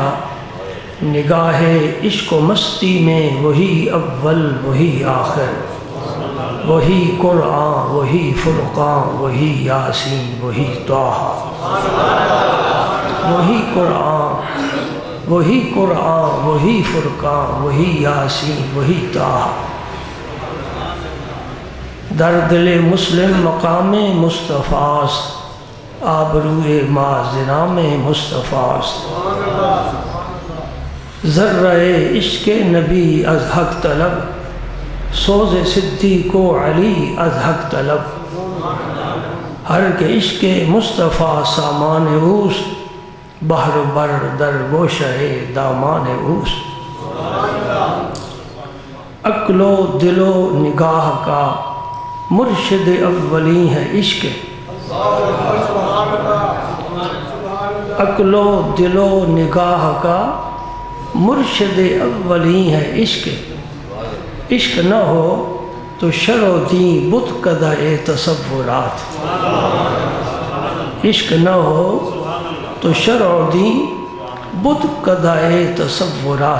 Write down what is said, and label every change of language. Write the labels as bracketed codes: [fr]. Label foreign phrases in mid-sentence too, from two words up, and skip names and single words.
[ur] نگاہ عشق و مستی میں وہی اول وہی آخر، وہی قرآن وہی فرقان وہی یاسین وہی طٰہٰ۔ وہی قرآن وہی فرقان وہی یاسین وہی طٰہٰ۔ [fa] در دل مسلم مقام مصطفیٰ است، آبروئے معظم مصطفیٰ است۔ ذرہ عشق نبی از حق طلب، سوز صدیق و علی از حق طلب۔ ہر کہ عشق مصطفیٰ سامان اوست، بحر بر در گوشہ دامان اوست۔ [ur] عقل و دل و نگاہ کا مرشد اولی ہے عشق، عقل و دل و نگاہ کا مرشد اولی ہے عشق۔ عشق نہ ہو تو شر و دین بت کدہ تصورات، عشق نہ ہو تو شر و دین بت کدہ تصورات۔